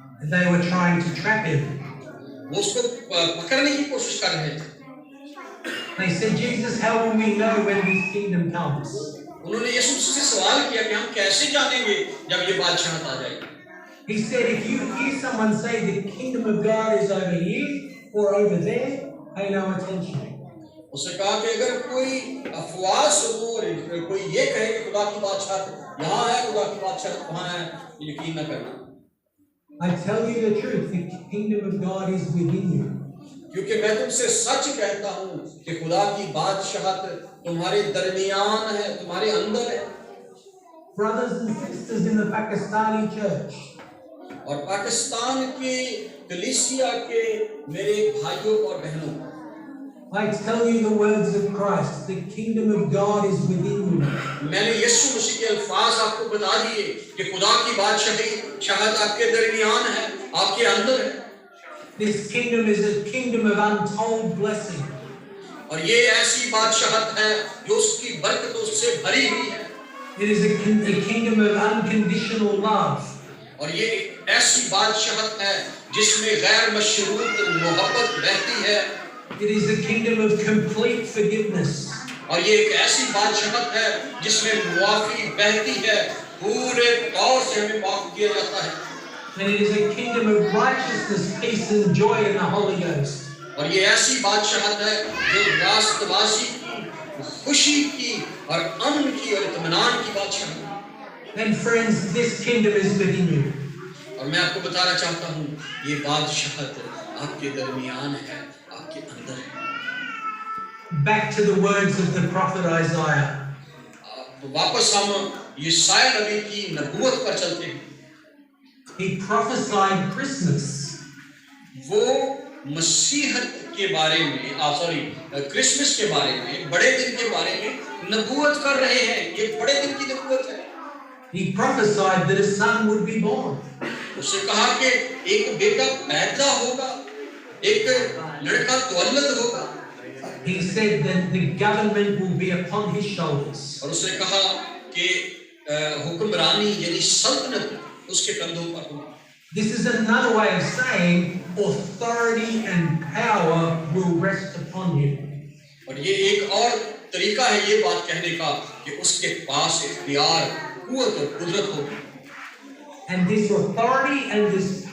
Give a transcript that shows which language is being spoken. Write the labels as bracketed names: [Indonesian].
[English] They were trying to trap Him. [Hindi] वो उसको पकड़ने की कोशिश कर रहे थे। [English] They said, Jesus, how will we know when this kingdom comes? [Hindi] उन्होंने यीशु मसीह से सवाल किया कि हम कैसे जानेंगे जब ये बादशाहत आ जाएगी। [English] He said, if you hear someone say the kingdom of God is over here or over there, pay no attention. [Hindi] उसने कहा कि अगर कोई अफवाह सुनो और कोई ये कहे कि खुदा की बादशाहत यहाँ है, खुदा की बादशाहत वहाँ है, यकीन न करना। [English] I tell you the truth, the kingdom of God is within you. [Hindi] क्योंकि मैं तुमसे सच कहता हूँ कि खुदा की बादशाहत तुम्हारे दरमियान है, तुम्हारे अंदर है। [English] Brothers and sisters in the Pakistani church, [Hindi] और पाकिस्तान की कलीसिया के मेरे भाइयों और बहनों, [English] I tell you the words of Christ, the kingdom of God is within you. [Hindi] मैंने यीशु मसीह के अल्फाज आपको बता दिए कि खुदा की बादशाही शायद आपके दरमियान है, आपके अंदर है। [English] This kingdom is a kingdom of untold blessing. [Hindi] और ये ऐसी बादशाहत है जो उसकी बरकतों से भरी हुई है। [English] It is a kingdom of unconditional love. [Hindi] और ये एक ऐसी बादशाहत है जिसमें गैर मशरूत मोहब्बत बहती है। [English] It is a kingdom of complete forgiveness. [Hindi] और ये एक ऐसी बादशाहत है जिसमें मुआफी बहती है, पूरे तौर से हमें माफ किया जाता है। [English] And it is a kingdom of righteousness, peace and joy in the Holy Ghost. [Hindi] और ये ऐसी बादशाहत है जो रास्तबाजी की, खुशी की और अमन की और इत्मीनान की बादशाहत है। [English] And friends, this kingdom is within you. [Hindi] और मैं आपको बताना चाहता हूँ ये बादशाहत आपके दरमियान है, आपके अंदर है। [English] Back to the words of the prophet Isaiah. [Hindi] तो वापस हम यशायाह नबी की नबूवत पर चलते हैं। [English] He prophesied Christmas. [Hindi] वो मसीहत के बारे में क्रिसमस के बारे में, बड़े दिन के बारे में नबूवत कर रहे हैं। ये बड़े दिन की नबूवत है। [English] He prophesied that a son would be born. [Hindi] उसने कहा कि एक बेटा पैदा होगा, एक लड़का तवल्लद होगा। [English] He said that the government will be upon his shoulders. [Hindi] और उसने कहा कि हुक्मरानी यानी सल्तनत उसके कंधों पर होगी। [English] This is another way of saying authority and power will rest upon him. [Hindi] और ये एक और तरीका है ये बात कहने का कि उसके पास इख्तियार, कुव्वत और कुदरत होगी। [English] And this authority and this